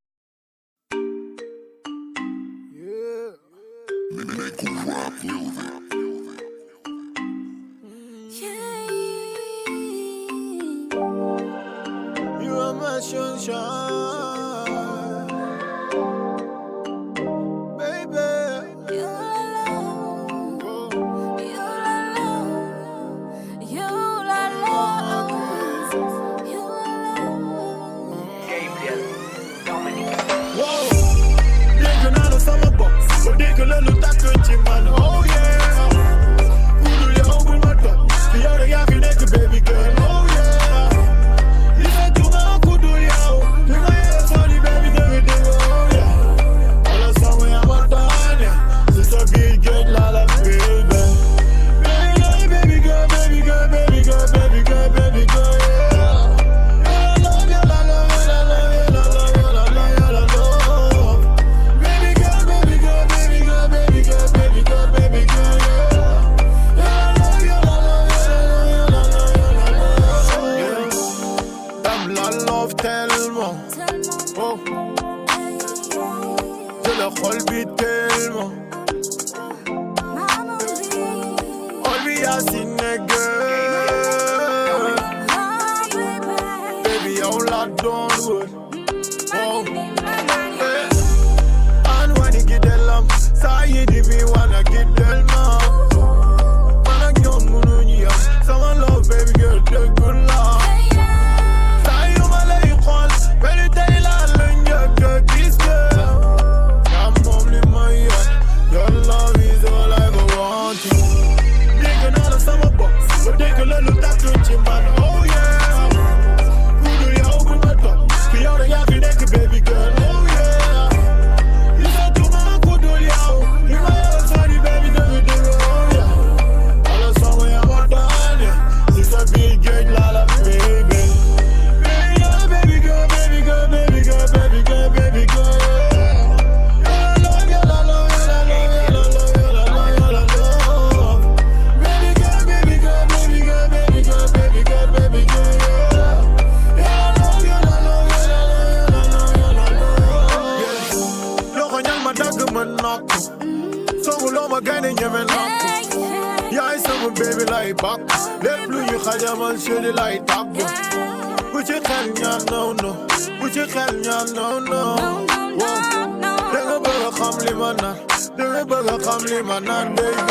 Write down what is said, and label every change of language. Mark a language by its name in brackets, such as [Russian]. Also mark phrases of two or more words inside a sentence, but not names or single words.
[English] You are my sunshine, baby. You [Wolof] Wow, dégg naa la sama bopp, ba dégg la lu tàkk ci man, [English] oh yeah. [Wolof] Budul yow bul ma topp, yow rek yaa fi nekk [English] baby girl, oh yeah. [Wolof] Li nga juma kudul yow, li nga yee sori baby dégg dégg, [English] oh yeah. [Wolof] Wala sama yaa ma taane, si sa biir géej laa la baby. [English] Baby girl, baby girl, baby girl, baby girl, baby girl, yeah. I love you, I love you, I love you, I love you, I love you, I love you. Baby girl, baby girl, baby girl, baby girl, baby girl, baby girl, yeah. I love you, I love you, I love you, I love you, I love you. [French] T'aimes la love tellement, oh. J'ai le [Wolof] xol bi [French] tellement. [Wolof] Xol bi yaa si nekk. Baby, yow la doon wër, oh. [English] And when you get the lump, [Wolof] saa yi di bi [English] wanna get the lump. [Wolof] Man ak ñoom mënuñu yam, sama [English] love baby girl [Wolof] dëggul la. Saa yu ma lay xool, mel ni tey laa la njëkk a gis nga. Yaa moom li ma yor, [English] your love is all I ever wanted. [Wolof] Dégg naa la sama bopp, ba dégg la lu tàkk ci man, [English] oh yeah. [Wolof] Budul yow bul ma topp, fi yow rek yaa fi nekk [English] baby girl, oh yeah. [Wolof] Li nga juma kudul yow, li ma yor sori baby dégg dégg, [English] oh yeah. [Wolof] Wala sama yaa ma taane, si sa biir géej laa la baby. [English] Baby girl, baby girl, baby girl, baby girl, baby girl, yeah. I love you, I love you, I love you, I love you, I love you, I love you. Baby girl, baby girl, baby girl, baby girl, baby girl, baby girl, yeah. I love you, I love you, I love you, I love you, I love you. [Wolof] Loxo ñal ma dagg ma nokk, songuloo ma gaynde ñeme nokk. Yaay sama baby lay bàkk, lépp lu ñu xajamal chéri lay tàgg. Bu ci xel ñaan no no, bu ci xel ñaan no no. Wow, da nga bëgg a xam li ma naan, da nga bëgg a xam li ma naan baby.